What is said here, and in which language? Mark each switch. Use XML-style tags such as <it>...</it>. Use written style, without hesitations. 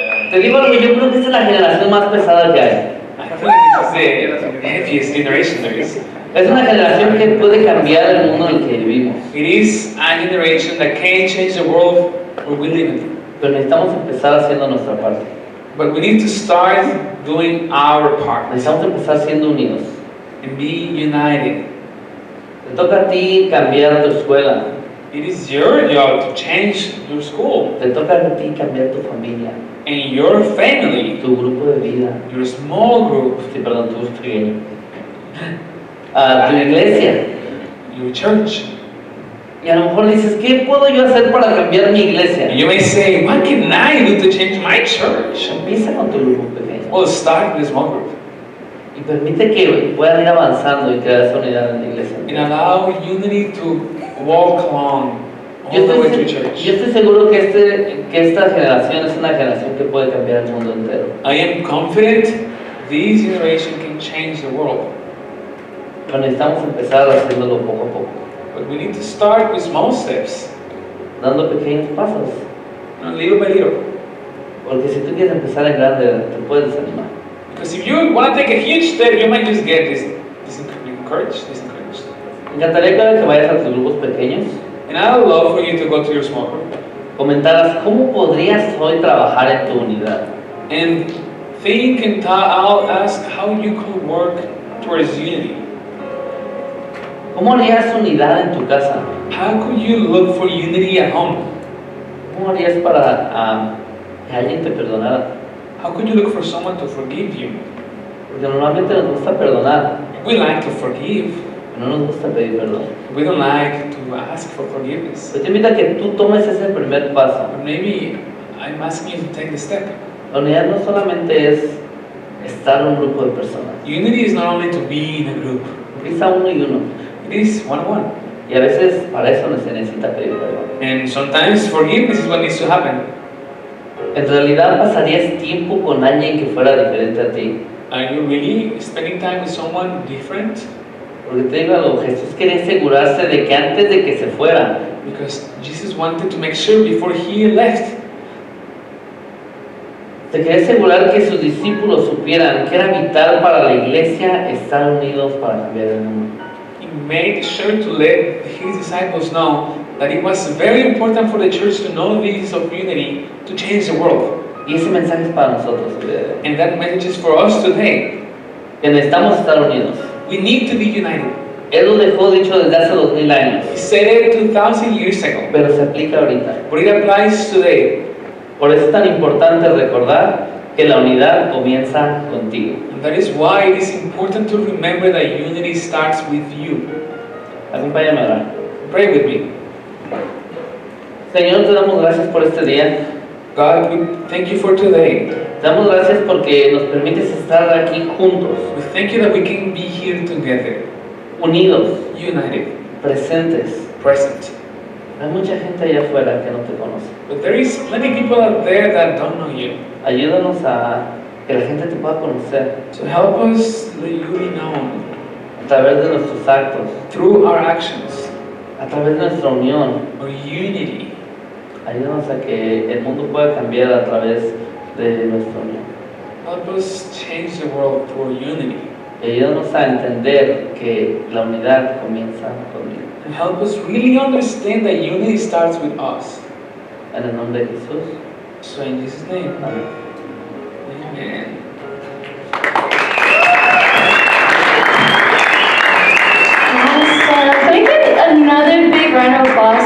<es>Te digo algo, yo creo que esta es la generación más pesada que hay.</es> <en>I feel like this is the heaviest generation there is.</en> <es>Es una generación que puede cambiar el mundo en el que vivimos.</es> <en>It is a generation that can change the world where we live in.</en> <es>Pero necesitamos empezar haciendo nuestra parte.</es> <en>But we need to start doing our part</en> <es>Necesitamos empezar siendo unidos.</es> <en>and be united.</en> <es>Te toca a ti cambiar tu escuela.</es> <en>It is your job to change your school</en> <es>Te toca a ti cambiar tu familia,</es> <en>and your family,</en> <es>tu grupo de vida.</es> <en>your small group,</en> <es>Sí, perdón, tu grupo pequeño. Tu iglesia.</es> <en>your church.</en> <es>Y a lo mejor dices, ¿qué puedo yo hacer para cambiar mi iglesia?</es> <en>And you may say, what can I do to change my church?</en> <es>Empieza con tu grupo pequeño.</es> <en>Well, start with a small group</en> <es>Y permite que puedan ir avanzando y crear esa unidad en la iglesia.</es> <en>and allow unity to walk along all the way to church.</en> <es>Yo estoy seguro que esta generación es una generación que puede cambiar el mundo entero.</es> <en>I am confident this generation can change the world.</en> <es>Pero necesitamos empezar haciéndolo poco a poco,</es> <en>But we need to start with small steps,</en> <es>dando pequeños pasos.</es> <en>little by little.</en> <es>Porque si tú quieres empezar en grande, te puedes desanimar.</es> <en>Because if you want to take a huge step, you might just get discouraged.</en> <es>Me encantaría cada vez que vayas a tus grupos pequeños,</es> <en>And I would love for you to go to your small group</en> <es>comentaras cómo podrías hoy trabajar en tu unidad.</es> <en>and think and I'll ask how you could work towards unity.</en> <es>¿Cómo harías unidad en tu casa?</es> <en>How could you look for unity at home?</en> <es>¿Cómo harías para que alguien te perdonara?</es> <en>How could you look for someone to forgive you?</en> <es>Porque normalmente nos gusta perdonar,</es> <en>We like to forgive.</en> <es>no nos gusta pedir perdón.</es> <en>We don't like to ask for forgiveness.</en> <es>Yo te invito a que tú tomes ese primer paso.</es> <en>But maybe I'm asking you to take the step.</en> <es>La unidad no solamente es estar en un grupo de personas,</es> <en>Unity is not only to be in a group.</en> <es>empieza uno y uno.</es> <en>It is one-on-one.</en> <es>Y a veces para eso se necesita pedir perdón.</es> <en>And sometimes forgiveness is what needs to happen.</en> <es>¿En realidad pasarías tiempo con alguien que fuera diferente a ti?</es> <en>Are you really spending time with someone different?</en> <es>Porque te digo algo, Jesús quería asegurarse de que antes de que se fuera,</es> <en>Because Jesus wanted to make sure before he left,</en> <es>se quería asegurar que sus discípulos supieran que era vital para la iglesia estar unidos para cambiar el mundo.</es> <en>he made sure to let his disciples know that it was very important for the church to know this of unity to change the world.</en> <es>Y ese mensaje es para nosotros el día de hoy.</es> <en>And that message is for us today.</en> <es>Que necesitamos estar unidos.</es> <en>We need to be united.</en> <es>Él lo dejó dicho desde hace 2000 años,</es> <en>He said it 2,000 years ago,</en> <es>pero se aplica ahorita.</es> <en>but it applies today.</en> <es>Por eso es tan importante recordar que la unidad comienza contigo.</es> <en>And that is why it is important to remember that unity starts with you.</en> <es>Acompáñame a orar.</es> <en>Pray with me.</en> <es>Señor, te damos gracias por este día.</es> <en>God, we thank you for today.</en> <es>Te damos gracias porque nos permites estar aquí juntos,</es> <en>We thank you that we can be here together,</en> <es>unidos,</es> <en>united,</en> <es>presentes.</es> <en>present.</en> <es>Hay mucha gente allá afuera que no te conoce.</es> <en>But there is plenty of people out there that don't know you.</en> <es>Ayúdanos a que la gente te pueda conocer</es> <en>So help us let you be known</en> <es>a través de nuestros actos,</es> <en>through our actions,</en> <es>a través de nuestra unión.</es> <en>or unity.</en> <es>Ayúdanos a que el mundo pueda cambiar a través de nuestra unión.</es> <en>Help us change the world through unity.</en> <es>Y ayúdanos a entender que la unidad comienza conmigo.</es> <en>And help us really understand that unity starts with us.</en> <es>En el nombre de Jesús.</es> <en>So in Jesus' name,</en> <es>Amén.</es> <en>amen. Awesome. Can we get another big round of applause?</en>